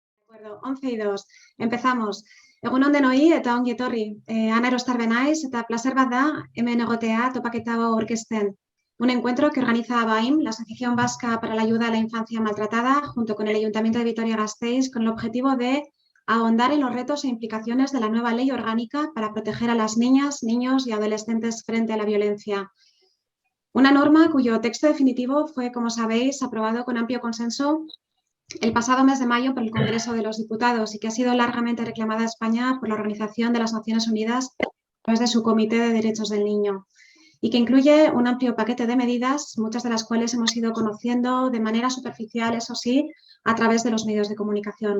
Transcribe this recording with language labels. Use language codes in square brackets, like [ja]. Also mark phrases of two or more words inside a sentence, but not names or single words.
[es] acuerdo, 11 y 2. Empezamos. [eu] Egunon denoi eta ongi etorri. Ana Erostarbe naiz eta placer bat da hemen egotea topaketa hau aurkezten. [es] Un encuentro que organiza ABAIM, la Asociación Vasca para la Ayuda a la Infancia Maltratada, junto con el Ayuntamiento de Vitoria-Gasteiz, con el objetivo de ahondar en los retos e implicaciones de la nueva ley orgánica para proteger a las niñas, niños y adolescentes frente a la violencia. Una norma cuyo texto definitivo fue, como sabéis, aprobado con amplio consenso el pasado mes de mayo por el Congreso de los Diputados y que ha sido largamente reclamada en España por la Organización de las Naciones Unidas a través de su Comité de Derechos del Niño y que incluye un amplio paquete de medidas, muchas de las cuales hemos ido conociendo de manera superficial, eso sí, a través de los medios de comunicación.